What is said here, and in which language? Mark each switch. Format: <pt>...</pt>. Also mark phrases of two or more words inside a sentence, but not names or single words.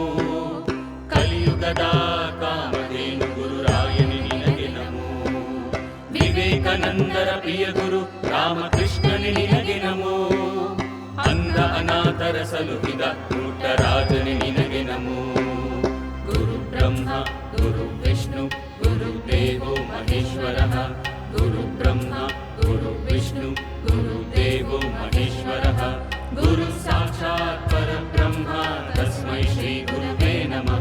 <kn>ಕಲಿಯುಗದ ಕಾಮಧೇನು ಗುರುರಾಯನೇ ನಿನಗೆ ನಮೋ. ವಿವೇಕಾನಂದರ ಪ್ರಿಯ ಗುರು ರಾಮಕೃಷ್ಣನೇ ನಿನಗೆ ನಮೋ. ಅಂಧ ಅನಾಥರ ಸಲುಹಿದ ಪುಟ್ಟರಾಜನೇ ನಿನಗೆ ನಮೋ.</kn> <sa>ಗುರು ಬ್ರಹ್ಮ ಗುರು ವಿಷ್ಣು ಗುರುದೇವೋ ಮಹೇಶ್ವರಃ. ಗುರು ಬ್ರಹ್ಮ ಗುರು ವಿಷ್ಣು ಗುರುದೇವೋ ಮಹೇಶ್ವರಃ. ಗುರು ಸಾಕ್ಷಾತ್ ಪರಬ್ರಹ್ಮ ತಸ್ಮೈ ಶ್ರೀ ಗುರುವೇ ನಮಃ.</sa>